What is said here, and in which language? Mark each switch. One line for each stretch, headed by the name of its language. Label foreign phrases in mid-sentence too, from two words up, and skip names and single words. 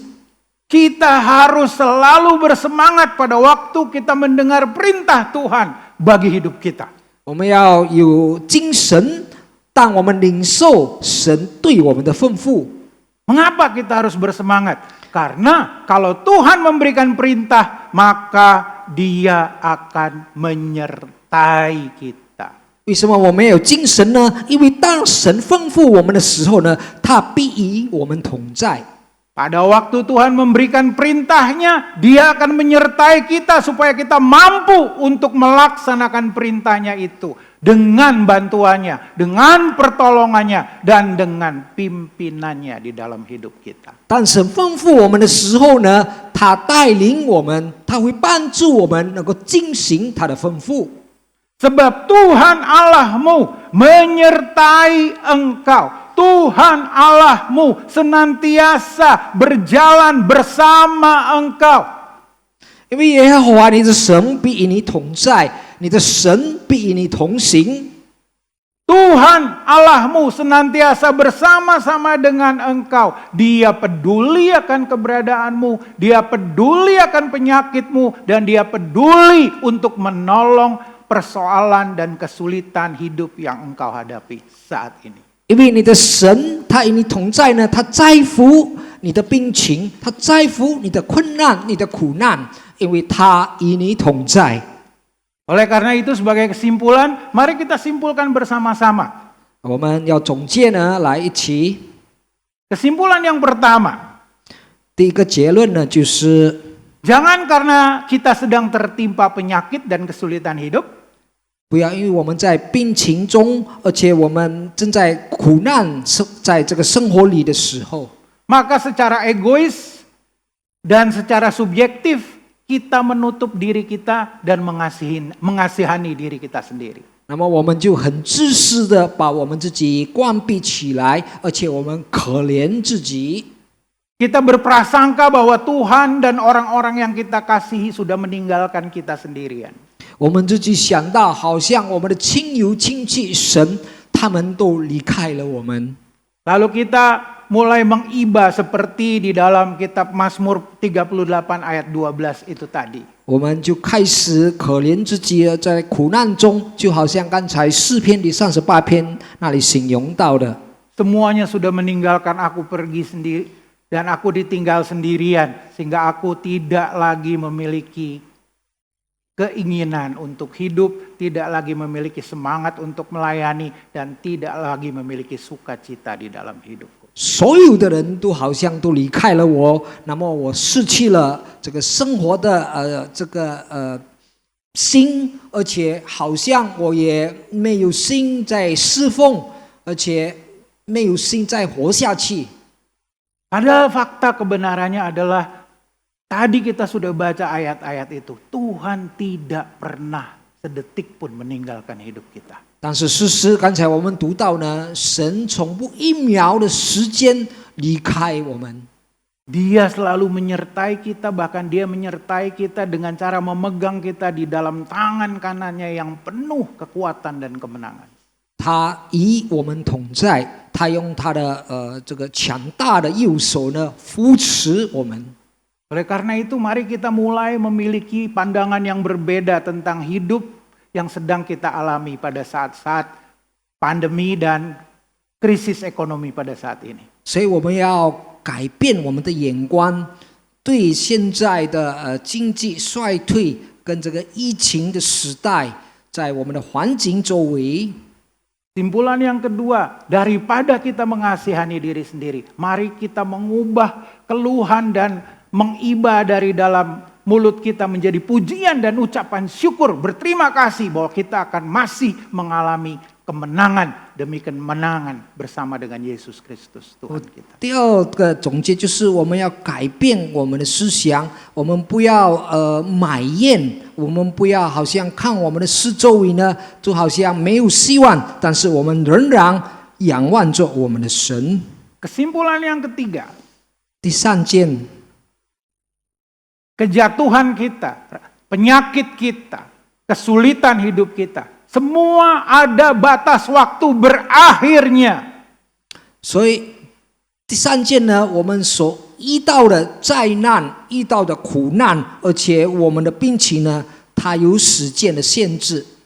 Indonesian: Kita harus selalu bersemangat pada waktu kita mendengar perintah Tuhan bagi hidup kita.
Chinese: 我们要有精神，当我们领受神对我们的吩咐。
Indonesian: Mengapa kita harus bersemangat? Karena kalau Tuhan memberikan perintah, maka Dia akan menyertai kita.
Chinese: 为什么我们有精神呢？因为当神吩咐我们的时候呢，他必与我们同在。
Indonesian: Pada waktu Tuhan memberikan perintahnya, Dia akan menyertai kita supaya kita mampu untuk melaksanakan perintahnya itu dengan bantuannya, dengan pertolongannya, dan dengan pimpinannya di dalam hidup kita.
Chinese: 当神吩咐我们的时候呢，他带领我们，他会帮助我们能够进行他的吩咐。
Indonesian: Sebab Tuhan Allahmu menyertai engkau. Tuhan Allahmu senantiasa berjalan bersama engkau.
Chinese: 因为耶和华你的神必与你同在，你的神必与你同行。
Indonesian: Tuhan Allahmu senantiasa bersama-sama dengan engkau. Dia peduli akan keberadaanmu, Dia peduli akan penyakitmu, dan Dia peduli untuk menolong persoalan dan kesulitan hidup yang engkau hadapi saat ini.
Chinese: 因为你的神他与你同在呢，他在乎你的病情，他在乎你的困难、你的苦难，因为他与你同在。
Indonesian: Oleh karena itu sebagai kesimpulan, mari kita simpulkan bersama-sama.
Chinese: 我们要总结呢，来一起。
Indonesian: Kesimpulan yang pertama,
Chinese: 第一个结论呢，就是
Indonesian: jangan karena kita sedang tertimpa penyakit dan kesulitan hidup,
Chinese: 不要因为我们在病情中，而且我们正在苦难，在这个生活里的时候，
Indonesian: maka secara egois dan secara subjektif kita menutup diri kita dan mengasihani diri kita sendiri.
Chinese: 那么我们就很自私的把我们自己关闭起来，而且我们可怜自己。
Indonesian: Kita berprasangka bahwa Tuhan dan orang-orang yang kita kasihi sudah meninggalkan kita sendirian.
Chinese: 我们自己想到，好像我们的亲友亲戚神，他们都离开了我们。
Indonesian: Lalu kita mulai mengiba seperti di dalam kitab Mazmur 38 ayat 12 itu tadi.
Chinese: 我们就开始可怜自己了，在苦难中，就好像刚才诗篇第38篇那里形容到的。
Indonesian: Semuanya sudah meninggalkan aku pergi sendiri dan aku ditinggal sendirian sehingga aku tidak lagi memiliki keinginan untuk hidup, tidak lagi memiliki semangat untuk melayani, dan tidak lagi memiliki sukacita di dalam hidupku.
Chinese: 所有的人都好像都离开了我，那么我失去了这个生活的心，而且好像我也没有心在侍奉，而且没有心在活下去。
Indonesian: Padahal fakta kebenarannya adalah tadi kita sudah baca ayat-ayat itu. Tuhan tidak pernah sedetik pun meninggalkan hidup kita.
Chinese: 但是事实，刚才我们读到呢，神从不一秒的时间离开我们。
Indonesian: Dia selalu menyertai kita, bahkan dia menyertai kita dengan cara memegang kita di dalam tangan kanannya yang penuh kekuatan dan kemenangan.
Chinese: 他与我们同在，他用他的这个强大的右手呢扶持我们。
Indonesian: Oleh karena itu mari kita mulai memiliki pandangan yang berbeda tentang hidup yang sedang kita alami pada saat-saat pandemi dan krisis ekonomi pada saat ini.
Chinese: 所以我们要改变我们的眼光，对现在的经济衰退跟这个疫情的时代，在我们的环境周围。
Indonesian: Simpulan yang kedua, daripada kita mengasihani diri sendiri, mari kita mengubah keluhan dan mengiba dari dalam mulut kita menjadi pujian dan ucapan syukur, berterima kasih bahwa kita akan masih mengalami kemenangan demi kemenangan bersama dengan Yesus Kristus Tuhan kita.
Chinese: 第二个总结就是我们要改变我们的思想，我们不要埋怨，我们不要好像看我们的四周围呢，就好像没有希望，但是我们仍然仰望着我们的神。
Indonesian: Kesimpulan yang ketiga,
Chinese: 第三件，
Indonesian: kejatuhan kita, penyakit kita, kesulitan hidup kita, semua ada batas waktu berakhirnya.
Chinese: 所以第三件呢，我们所遇到的灾难、遇到的苦难，而且我们的病情呢，它有时间的限制。